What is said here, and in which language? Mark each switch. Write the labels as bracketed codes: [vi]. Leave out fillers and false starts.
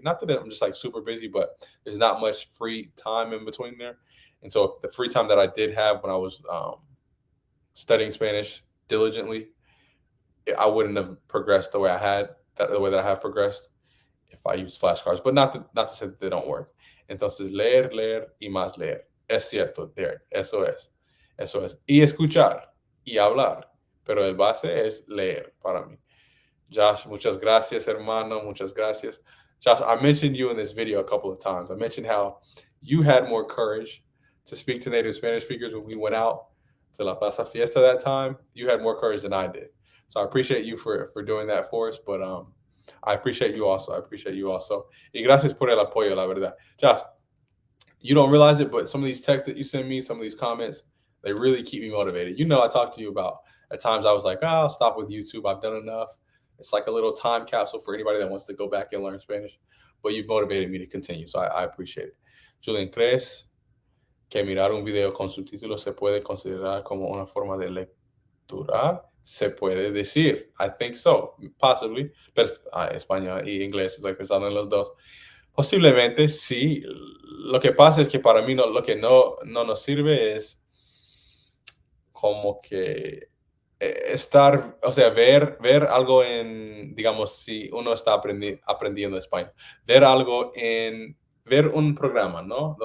[en] Not that I'm just like super busy, but there's not much free time in between there. And so the free time that I did have when I was studying Spanish diligently, I wouldn't have progressed the way I had, the way that I have progressed if I used flashcards. But not to say that they don't work. [es] Entonces, leer y más leer. Es cierto, Derek. Eso es. Y escuchar y hablar. Pero el base es leer para mí. Josh, muchas gracias, hermano. Muchas gracias. [en] Josh, I mentioned you in this video a couple of times. I mentioned how you had more courage to speak to native Spanish speakers when we went out to La Plaza Fiesta that time. You had more courage than I did. So I appreciate you for doing that for us. But I appreciate you also. [es] Y gracias por el apoyo, la verdad. [en] Josh, you don't realize it, but some of these texts that you send me, some of these comments, they really keep me motivated. I talked to you about at times I was like, I'll stop with YouTube. I've done enough. It's like a little time capsule for anybody that wants to go back and learn Spanish. But you've motivated me to continue, so I appreciate it. [es] Julian, ¿crees que mirar un video con subtítulos se puede considerar como una forma de lectura? Se puede decir. [en] I think so, possibly. [es] Pero español y inglés, es like pensando en los dos. Posiblemente sí. Lo que pasa es que para mí lo que no nos sirve es como que estar, o sea, ver algo digamos, si uno está aprendiendo español, ver un programa, ¿no?